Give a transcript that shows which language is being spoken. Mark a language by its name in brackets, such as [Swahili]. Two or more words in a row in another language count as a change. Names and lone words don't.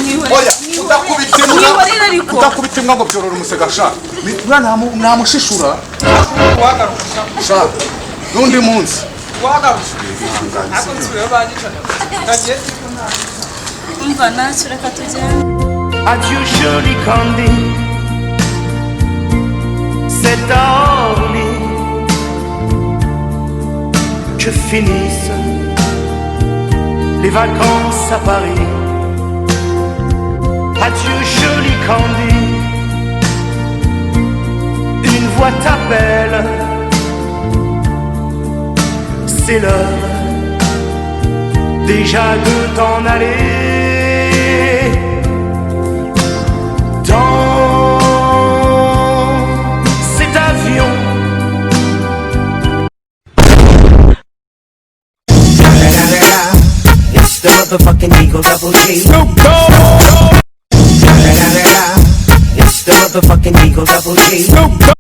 [Kinyarwanda] mwihorere Mwihorere ariko. Ndakubita imbwa ngo byorora umusega sha. Namushishura. Sha. N'undi munsi. Umva ntacyo reka tugende. [French] Adieu joli Candy, c'est à Orly que finissent les vacances à Paris. Adieu joli Candy, une voix t'appelle, c'est l'heure déjà de t'en aller. Dans cet avion, [English] it's the motherfucking Eagle Double G. It's the motherfucking Eagle Double G.